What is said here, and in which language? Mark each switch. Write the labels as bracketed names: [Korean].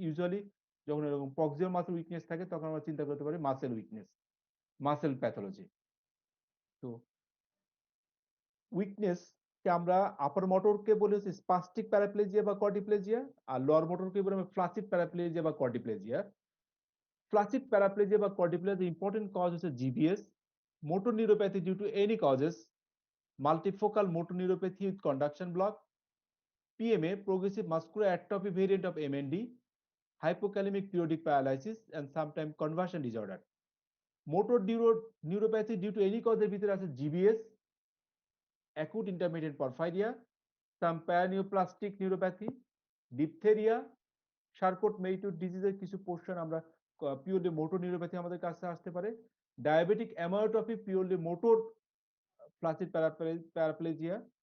[Bangla] Usually যখন এরকম proximal muscle weakness থাকে তখন আমরা চিন্তা করতে পারি মাসেল উইকনেস, মাসেল প্যাথোলজি। তো উইকনেস কে আমরা আপার মোটরকে বলি হচ্ছে স্পাস্টিক প্যারাপ্লেজিয়া বা কর্ডিপ্লেজিয়া, আর লোয়ার মোটরকে বলি আমরা ফ্লাসিড প্যারাপ্লেজিয়া বা কর্ডিপ্লেজিয়া। ফ্লাসিড প্যারাপ্লেজিয়া বা কর্ডিপ্লেজিয়া ইম্পর্টেন্ট কজ হচ্ছে GBS, [English] motor neuropathy due to any causes, multifocal motor neuropathy with conduction block, PMA, progressive muscular atrophy variant of MND, hypokalemic periodic paralysis, and sometimes conversion disorder. Motor neuropathy due to any cause [Bangla] এর ভিতরে আছে [English] GBS, acute intermittent porphyria, some paraneoplastic neuropathy, diphtheria, [Bangla] Charcot-Marie-Tooth ডিজিজের কিছু portion আমরা purely motor neuropathy আমাদের কাছে আসতে পারে। Diabetic অ্যামায়োট্রফি purely motor flaccid paraplegia.